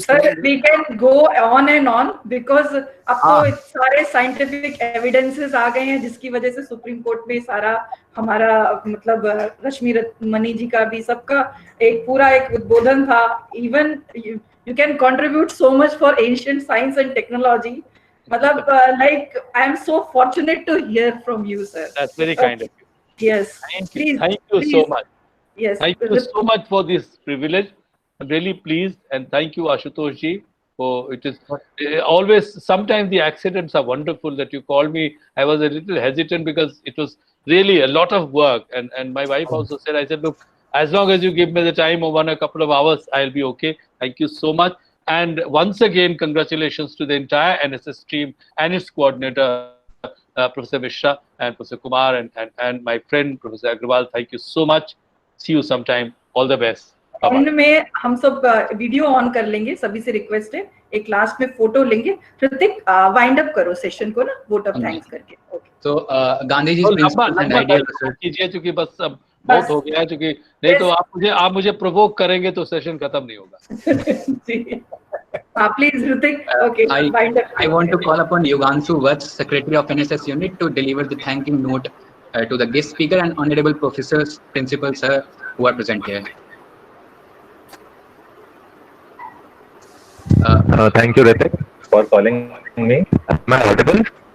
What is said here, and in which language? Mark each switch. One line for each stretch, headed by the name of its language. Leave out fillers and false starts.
English: sir we can go on and on because
Hindi: अब तो सारे साइंटिफिक एविडेंसेस आ गए हैं, जिसकी वजह से सुप्रीम कोर्ट में सारा हमारा मतलब रश्मि मनी जी का भी सबका एक पूरा एक उद्बोधन था।
English: Even you can contribute so much for ancient science and technology. मतलब like I am so fortunate to hear from you sir. That's very kind of you. Yes please, thank you so much. Yes, thank you so much for this privilege. I'm really pleased, and thank you, Ashutosh ji. For it is always, sometimes the accidents are wonderful that you called me. I was a little hesitant because it was really a lot of work, and my wife also said, I said, look, as long as you give me the time of a couple of hours, I'll be okay. Thank you so much, and once again, congratulations to the entire NSS team and its coordinator, Professor Mishra and Professor Kumar, and my friend Professor Agrawal. Thank you so much. See you sometime. All the best.
Hindi: And में हम सब video on कर लेंगे, सभी से request है, एक last में फोटो लेंगे। ऋतिक वाइंड अप करो सेशन को ना, वोट ऑफ थैंक्स करके।
English: okay, तो Gandhi ji principle and ideal
Hindi: कीजिए, क्योंकि बस अब बहुत हो गया है, क्योंकि नहीं तो आप मुझे प्रोवोक करेंगे तो सेशन खत्म नहीं होगा। जी please Hrithik.
English: Okay, wind up. I want to call upon Yuganshu Vats, Secretary of NSS Unit, to deliver the thanking note to the guest speaker and honorable professors, principals, sir, who are present here. Thank you, Ritik, for calling me. Am I audible?